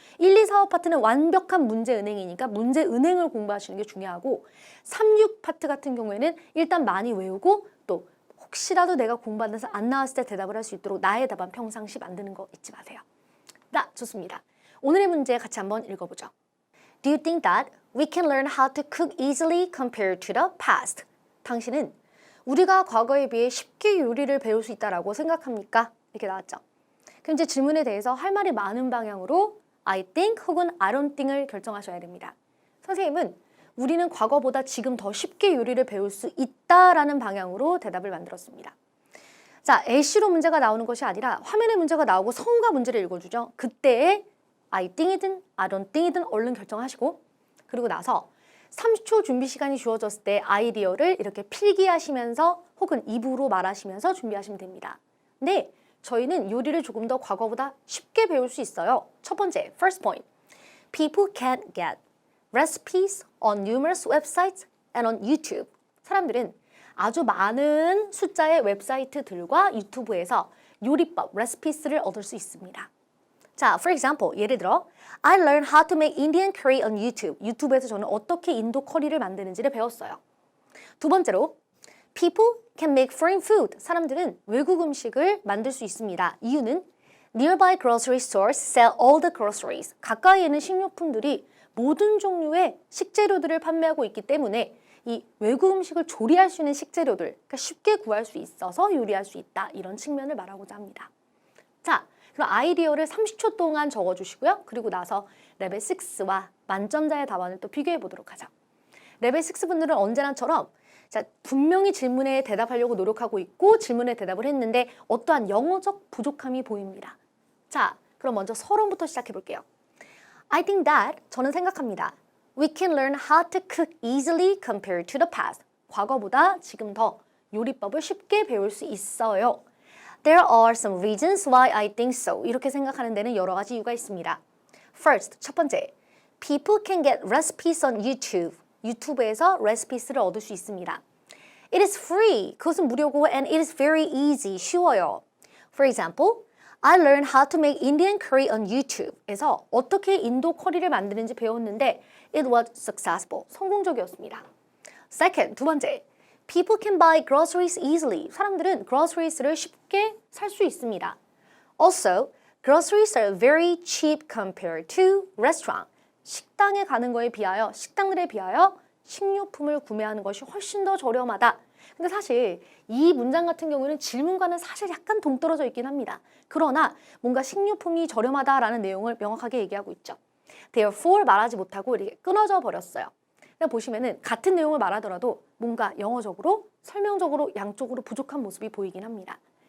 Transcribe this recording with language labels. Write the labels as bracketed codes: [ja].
[ko] 1, 2, 4, 5 파트는 완벽한 문제 은행이니까 문제 은행을 공부하시는 게 중요하고 3, 6 파트 같은 경우에는 일단 많이 외우고 또 혹시라도 내가 공부하면서 안 나왔을 때 대답을 할 수 있도록 나의 답안 평상시 만드는 거 잊지 마세요. 자, 좋습니다. 오늘의 문제 같이 한번 읽어보죠. [en] Do you think that we can learn how to cook easily compared to the past? [ko] 당신은 우리가 과거에 비해 쉽게 요리를 배울 수 있다라고 생각합니까? 이렇게 나왔죠. 그럼 이제 질문에 대해서 할 말이 많은 방향으로 [en] I think [ko] 혹은 [en] I don't think [ko] 을 결정하셔야 됩니다. 선생님은 우리는 과거보다 지금 더 쉽게 요리를 배울 수 있다라는 방향으로 대답을 만들었습니다. 자, A씨로 문제가 나오는 것이 아니라 화면에 문제가 나오고 성우가 문제를 읽어주죠. 그때의 [en] I think [ko] 이든 [en] I don't think [ko] 이든 얼른 결정하시고 그리고 나서 30초 준비 시간이 주어졌을 때 아이디어를 이렇게 필기하시면서 혹은 입으로 말하시면서 준비하시면 됩니다. 네, 저희는 요리를 조금 더 과거보다 쉽게 배울 수 있어요. 첫 번째, [en] first point. People can get recipes on numerous websites and on YouTube. [ko] 사람들은 아주 많은 숫자의 웹사이트들과 유튜브에서 요리법, 레시피스를 얻을 수 있습니다. [en] 자, for example, [ko] 예를 들어 [en] I learned how to make Indian curry on YouTube. [ko] 유튜브에서 저는 어떻게 인도 커리를 만드는지를 배웠어요. 두 번째로 [en] People can make foreign food. [ko] 사람들은 외국 음식을 만들 수 있습니다. 이유는 [en] Nearby grocery stores sell all the groceries. [ko] 가까이에 있는 식료품들이 모든 종류의 식재료들을 판매하고 있기 때문에 이 외국 음식을 조리할 수 있는 식재료들, 그러니까 쉽게 구할 수 있어서 요리할 수 있다. 이런 측면을 말하고자 합니다. 자, 그럼 아이디어를 30초 동안 적어주시고요. 그리고 나서 레벨 6와 만점자의 답안을 또 비교해 보도록 하죠. 레벨 6 분들은 언제나처럼 자, 분명히 질문에 대답하려고 노력하고 있고 질문에 대답을 했는데 어떠한 영어적 부족함이 보입니다. 자, 그럼 먼저 서론부터 시작해 볼게요. [en] I think that, [ko] 저는 생각합니다. [en] We can learn how to cook easily compared to the past. [ko] 과거보다 지금 더 요리법을 쉽게 배울 수 있어요. [en] There are some reasons why I think so. [ko] 이렇게 생각하는 데는 여러 가지 이유가 있습니다. [en] First, [ko] 첫 번째. [en] People can get recipes on YouTube. [ko] 유튜브에서 레시피스를 얻을 수 있습니다. [en] It is free. [ko] 그것은 무료고 [en] and it is very easy. [ko] 쉬워요. [en] For example, I learned how to make Indian curry on YouTube에서 [ko] 어떻게 인도 커리를 만드는지 배웠는데 [en] it was successful. [ko] 성공적이었습니다. [en] Second, [ko] 두 번째. [en] People can buy groceries easily. [ko] 사람들은 groceries를 쉽게 살 수 있습니다. [en] Also, groceries are very cheap compared to restaurant. [ko] 식당에 가는 거에 비하여, 식당들에 비하여 식료품을 구매하는 것이 훨씬 더 저렴하다. 근데 사실 이 문장 같은 경우는 질문과는 사실 약간 동떨어져 있긴 합니다. 그러나 뭔가 식료품이 저렴하다라는 내용을 명확하게 얘기하고 있죠. [en] Therefore [ko] 말하지 못하고 이렇게 끊어져 버렸어요. 그냥 보시면은 같은 내용을 말하더라도 뭔가 영어적으로, 설명적으로 양쪽으로 부족한 모습이 보이긴 합니다.